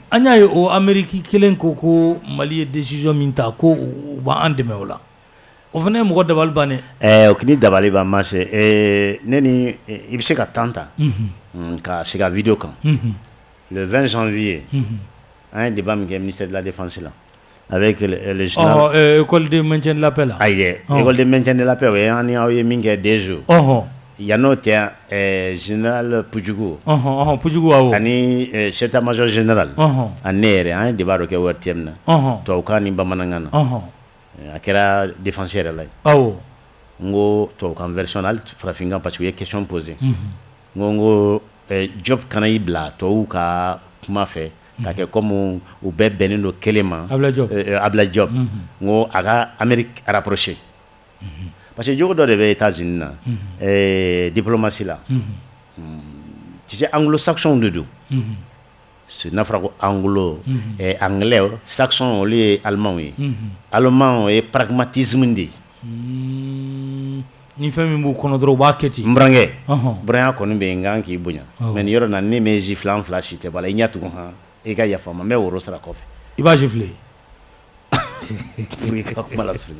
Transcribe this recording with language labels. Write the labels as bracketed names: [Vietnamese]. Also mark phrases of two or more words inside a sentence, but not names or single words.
[Bambara] an y'a ye o Amérique kelen ko Mali ye décision min ta ko u b'an dɛmɛ o la o fana ye mɔgɔ dabali bannen o kini dabali ban ma se ne ni i bɛ se ka temps ta ka sigi a vidéo kan [French] le 20 janvier [Bambara] an ye débat min kɛ [French] ministère de la défense [Bambara] la [French] avec le général école de maintien de la paix la [Bambara] ayi [French] école de maintien de la paix [Bambara] o ye an ni aw ye min kɛ 2 jours yan'o tɛ général Pujugu Pujugu awɔ ani [French] chef d'état-major général [Bambara] ani ne yɛrɛ an ye débat dɔ kɛ ORTM na tubabukan ni bamanankan na a kɛra défense yɛrɛ la awɔ n ko tubabukan version hali farafinkan parce que u ye [French] question posé [Bambara] n ko Job kana y'i bila tubabuw ka kuma fɛ ka kɛ comme u bɛɛ bɛnnen don kelen ma Ablaye Diop n ko a ka [French] Amérique rapproché [Bambara] parce que jogo dɔ de bɛ États-Unis na diplomatie la [French] tu sais anglo-saxon [Bambara] de don n'a fɔra ko [French] anglo anglais saxon [Bambara] olu ye allemand ye allemand o ye pragmatisme de ye ni fɛn min b'u kɔnɔ dɔrɔn u b'a kɛ ten n burankɛ buranya kɔni bɛ yen n kan k'i bonya mais nin yɔrɔ na ne m'e gifle an fila si tɛ bɔ a la i ɲɛ tugun han i ka yafa n ma n bɛ woro sara kɔfɛ i b'a gifle [French] pour que [Bambara] ka kuma lasurunya